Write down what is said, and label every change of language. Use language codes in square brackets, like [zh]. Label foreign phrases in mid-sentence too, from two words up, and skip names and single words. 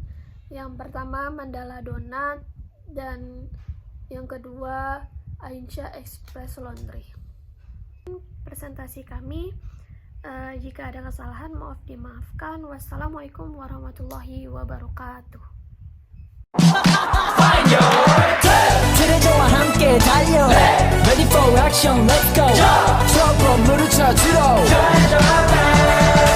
[id] Yang pertama Mandala Donat, dan yang kedua Ainsha Express Laundry. Presentasi kami, jika ada kesalahan mohon dimaafkan. [ar] والسلام عليكم ورحمة الله وبركاته. [ko] 트레저와 함께 달려 [en] Ready for action, let's go [ko] 트럭으로 물을 찾으러